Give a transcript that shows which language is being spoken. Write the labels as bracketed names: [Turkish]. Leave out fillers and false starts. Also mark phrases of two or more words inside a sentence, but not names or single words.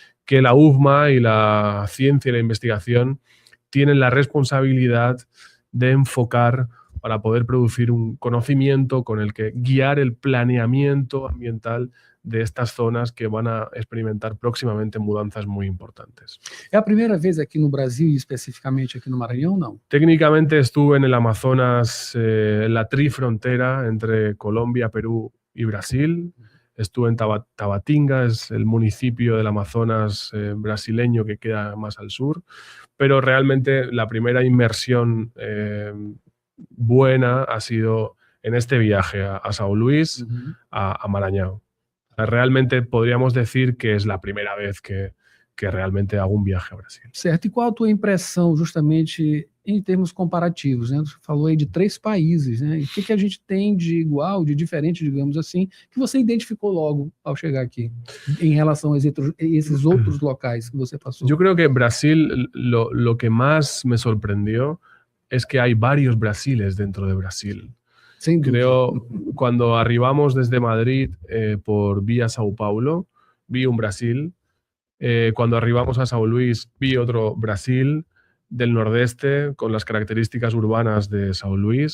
[Spanish] que la UVMA y la ciencia y la investigación tienen la responsabilidad de enfocar para poder producir un conocimiento con el que guiar el planeamiento ambiental de estas zonas que van a experimentar próximamente mudanzas muy importantes. [Portuguese] É a primeira vez aqui no Brasil e especificamente aqui no Maranhão, não? [Spanish] Técnicamente estuve en el Amazonas, en la trifrontera entre Colombia, Perú y Brasil. Estuve en Tabatinga, es el municipio del Amazonas brasileño que queda más al sur, pero realmente la primera inmersión buena ha sido en este viaje a São Luís, a Maranhão. Realmente podríamos decir que es la primera vez que realmente hago un viaje a Brasil. [Portuguese] Certo. E qual a tua impressão, justamente, em termos comparativos, né? Você falou aí de 3 países, né? E o que a gente tem de igual, de diferente, digamos assim, que você identificou logo ao chegar aqui, em relação a esses outros locais que você passou? [Spanish] Yo creo que Brasil, lo que más me sorprendió es que hay varios Brasiles dentro de Brasil. Creo, cuando arribamos desde Madrid por vía Sao Paulo, vi un Brasil. Cuando arribamos a São Luís, vi otro Brasil del nordeste con las características urbanas de São Luís.